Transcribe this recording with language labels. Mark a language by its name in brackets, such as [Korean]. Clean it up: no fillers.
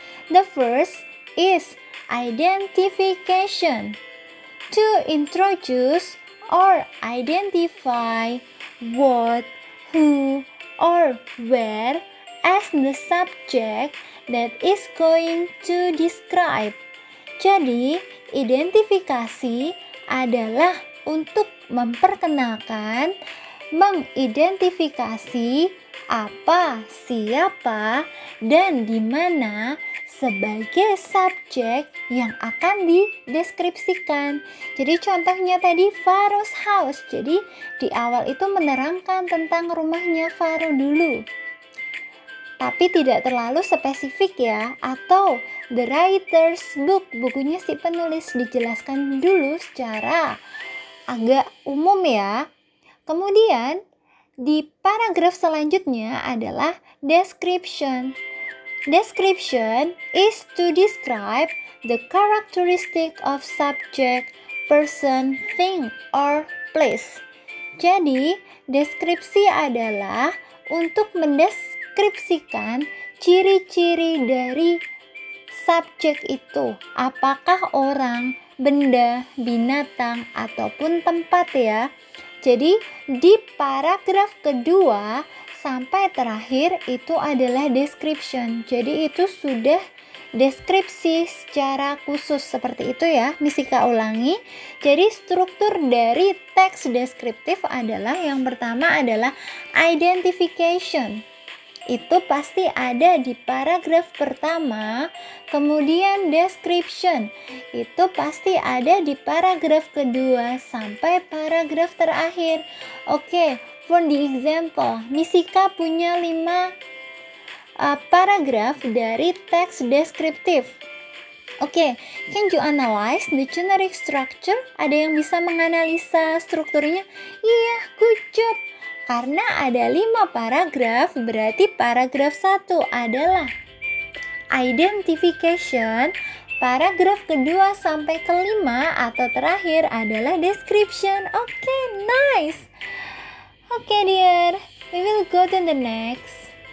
[English] The first is identification. To introduce or identify what, who, or where as the subject that is going to describe. [Indonesian] Jadi, identifikasi adalah untuk memperkenalkan, mengidentifikasi apa, siapa, dan di mana sebagai subjek yang akan dideskripsikan. Jadi contohnya tadi [English] Pharaoh's house. [Indonesian] Jadi di awal itu menerangkan tentang rumahnya Faro dulu. Tapi tidak terlalu spesifik ya. Atau [English] the writer's book, [Indonesian] bukunya si penulis, dijelaskan dulu secara agak umum ya. Kemudian di paragraf selanjutnya adalah description. [English] Description is to describe the characteristic of subject, person, thing, or place. [Indonesian] Jadi, deskripsi adalah untuk mendeskripsikan ciri-ciri dari subjek itu. Apakah orang, benda, binatang, ataupun tempat ya. Jadi di paragraf kedua sampai terakhir itu adalah description. Jadi itu sudah deskripsi secara khusus seperti itu ya. Misika ulangi. Jadi struktur dari teks deskriptif adalah yang pertama adalah identification. Itu pasti ada di paragraf pertama. Kemudian description itu pasti ada di paragraf kedua sampai paragraf terakhir. Oke, [English] for the example, [Indonesian] Misika punya 5 paragraf dari teks deskriptif. [English] Oke, can you analyze the generic structure? [Indonesian] Ada yang bisa menganalisa strukturnya? Iya, [English] good job. [Indonesian] Karena ada 5 paragraf, berarti paragraf 1 adalah identification, paragraf kedua sampai kelima atau terakhir adalah description. [English] Oke, nice. Oke, dear, we will go to the next.